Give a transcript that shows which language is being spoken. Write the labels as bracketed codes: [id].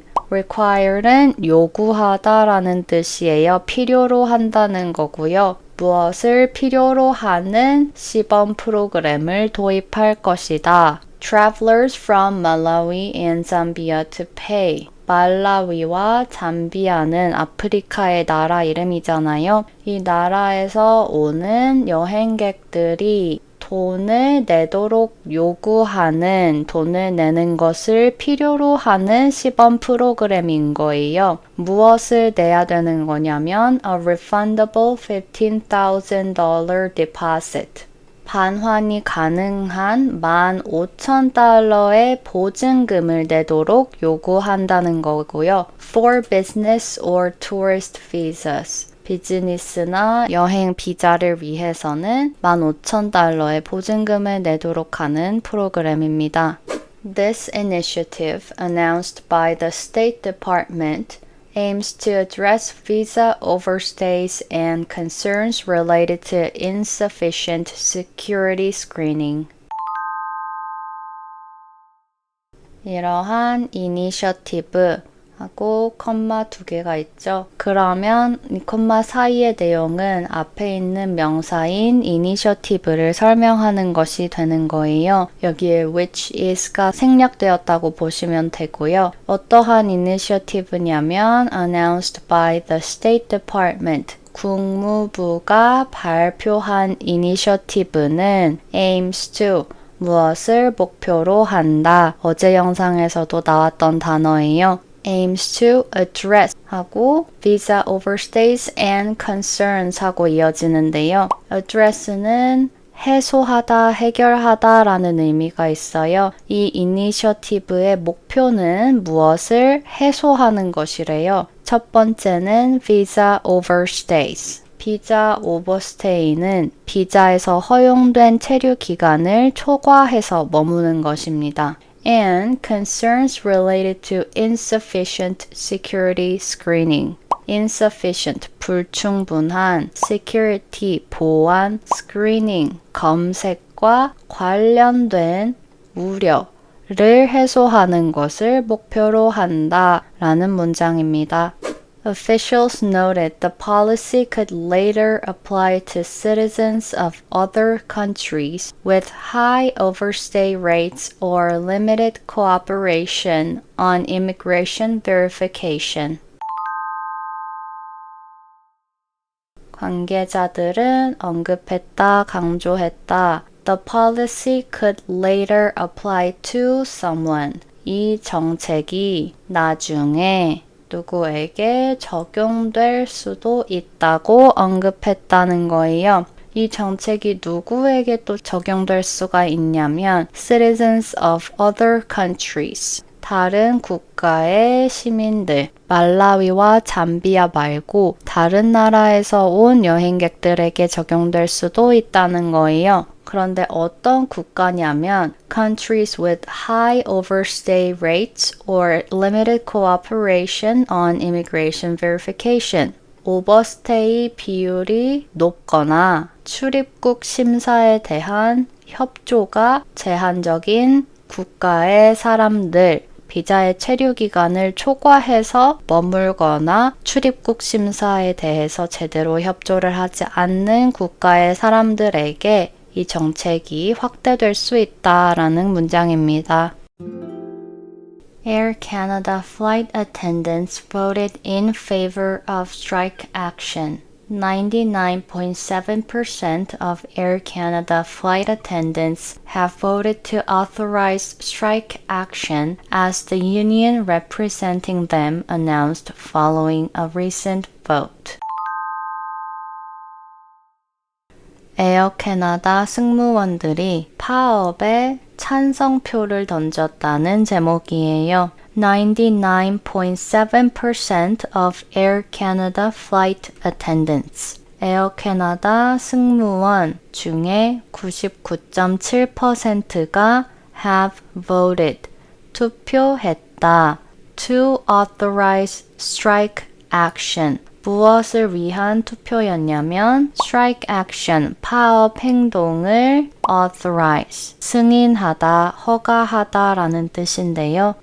[ko] require는 요구하다라는 뜻이에요. 필요로 한다는 거고요. 무엇을 필요로 하는 시범 프로그램을 도입할 것이다. [en] Travelers from Malawi and Zambia to pay. [ko] 말라위와 잠비아는 아프리카의 나라 이름이잖아요. 이 나라에서 오는 여행객들이 돈을 내도록 요구하는, 돈을 내는 것을 필요로 하는 시범 프로그램인 거예요. 무엇을 내야 되는 거냐면 [en] a refundable $15,000 deposit. [ko] 반환이 가능한 15,000달러의 보증금을 내도록 요구한다는 거고요. [en] For business or tourist visas. [ko] 비즈니스나 여행 비자를 위해서는 15,000달러의 보증금을 내도록 하는 프로그램입니다. [en] This initiative, announced by the State Department, aims to address visa overstays and concerns related to insufficient security screening. [ko] 이러한 이니셔티브 하고 컴마 2개가 있죠. 그러면 이 컴마 사이의 내용은 앞에 있는 명사인 이니셔티브를 설명하는 것이 되는 거예요. 여기에 [en] which is [ko] 가 생략되었다고 보시면 되고요. 어떠한 이니셔티브냐면 [en] announced by the State Department. [ko] 국무부가 발표한 이니셔티브는 [en] aims to [ko] 무엇을 목표로 한다. 어제 영상에서도 나왔던 단어예요. [en] aims to address [ko] 하고 [en] visa overstays and concerns 하고 이어지는데요. [ko] address는 해소하다, 해결하다 라는 의미가 있어요. 이 이니셔티브의 목표는 무엇을 해소하는 것이래요. 첫 번째는 [en] visa overstays. [ko] 비자 오버스테이는 비자에서 허용된 체류 기간을 초과해서 머무는 것입니다. [en] And concerns related to insufficient security screening. [ko] insufficient, 불충분한, security, 보안, screening, 검색과 관련된 우려를 해소하는 것을 목표로 한다 라는 문장입니다. [en] Officials noted the policy could later apply to citizens of other countries with high overstay rates or limited cooperation on immigration verification. [ko] 관계자들은 언급했다, 강조했다. [en] The policy could later apply to someone. [ko] 이 정책이 나중에 누구에게 적용될 수도 있다고 언급했다는 거예요. 이 정책이 누구에게 또 적용될 수가 있냐면 [en] citizens of other countries. [ko] 다른 국가의 시민들, 말라위와 잠비아 말고 다른 나라에서 온 여행객들에게 적용될 수도 있다는 거예요. 그런데 어떤 국가냐면 [en] countries with high overstay rates or limited cooperation on immigration verification. [ko] 오버스테이 비율이 높거나 출입국 심사에 대한 협조가 제한적인 국가의 사람들, 비자의 체류 기간을 초과해서 머물거나 출입국 심사에 대해서 제대로 협조를 하지 않는 국가의 사람들에게 이 정책이 확대될 수 있다라는 문장입니다. [en] Air Canada flight attendants voted in favor of strike action. 99.7% of Air Canada flight attendants have voted to authorize strike action, as the union representing them announced following a recent vote. [ko] 에어 캐나다 승무원들이 파업에 찬성표를 던졌다는 제목이에요. [en] 99.7% of Air Canada flight attendants. [ko] 에어 캐나다 승무원 중에 99.7%가 [en] have voted. [ko] 투표했다. [en] To authorize strike action. [ko] 무엇을 위한 투표였냐면 [en] strike action, [ko] 파업 행동을 authorize, 승인하다, 허가하다 라는 뜻인데요.